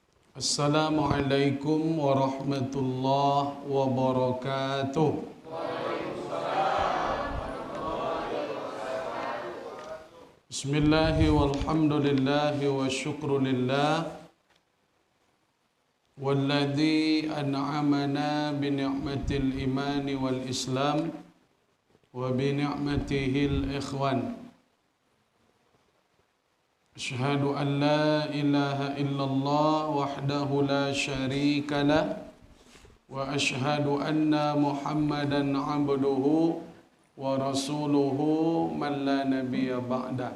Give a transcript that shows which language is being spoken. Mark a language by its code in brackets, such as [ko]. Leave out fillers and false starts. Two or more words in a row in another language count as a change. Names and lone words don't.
[ar] السلام عليكم ورحمة الله وبركاته. بسم الله والحمد لله والشكر لله الذي أنعمنا بنعمة الإيمان والإسلام وبنعمته الإخوان. أشهد أن لا إله إلا الله وحده لا شريك له وأشهد أن محمدا عبده ورسوله من لا نبي بعد.